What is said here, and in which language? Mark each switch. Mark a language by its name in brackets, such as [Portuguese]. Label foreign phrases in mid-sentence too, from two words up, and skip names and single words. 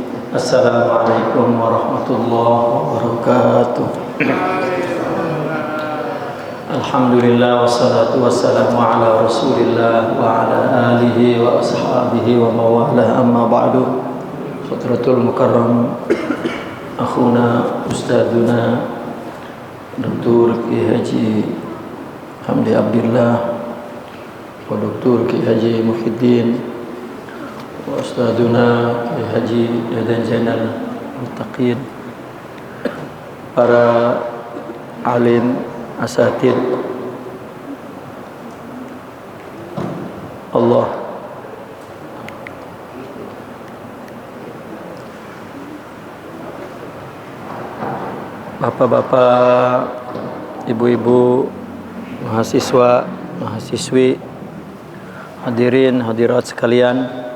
[Arabic] السلام عليكم ورحمة الله وبركاته. الحمد لله والصلاة والسلام على رسول الله وعلى آله وأصحابه ومن والاه، أما بعد. حضرة المكرم أخونا أستاذنا Dr. Ki Haji Hamdi Abdillah wa Dr. Ki Haji Muhyiddin wa ustadzuna Ki Haji Dadan Zainal Muttaqin, [Indonesian] para alim asatid Allah, bapak-bapak, ibu-ibu, mahasiswa, mahasiswi, hadirin hadirat sekalian.